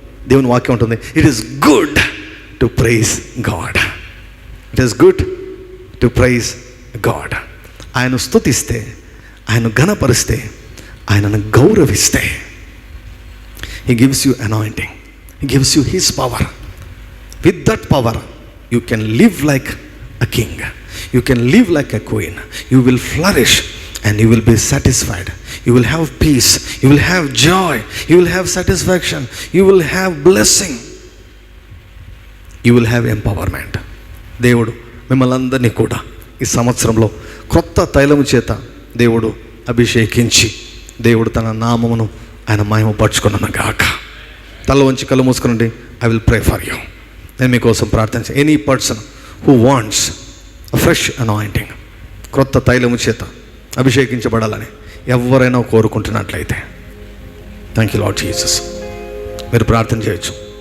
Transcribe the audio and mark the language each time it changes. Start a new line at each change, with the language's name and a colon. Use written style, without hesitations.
Telugu: దేవుని వాక్యం ఉంటుంది,
English: It is good to praise God. It is good to praise God.
Telugu: ఆయన స్తుతిస్తే, ఆయన ఘనపరిస్తే, ఆయనను గౌరవిస్తే,
English: He gives you anointing, he gives you his power. With that power you can live like a king, you can live like a queen, you will flourish and you will be satisfied, you will have peace, you will have joy, you will have satisfaction, you will have blessing, you will have empowerment.
Telugu: దేవుడు మిమ్మల్ని అందరినీ కూడా ఈ సంవత్సరంలో క్రొత్త తైలము చేత దేవుడు అభిషేకించి, దేవుడు తన నామమును ఆయన మహిమపరచుకున్నాను గాక. తల వంచి కళ్ళు మూసుకునండి.
English: I will pray for you.
Telugu: నేను మీకోసం ప్రార్థించ.
English: any person who wants a fresh anointing,
Telugu: క్రొత్త తైలము చేత అభిషేకించబడాలని ఎవరైనా కోరుకుంటున్నట్లయితే,
English: thank you Lord Jesus,
Telugu: మీరు ప్రార్థన చేయొచ్చు.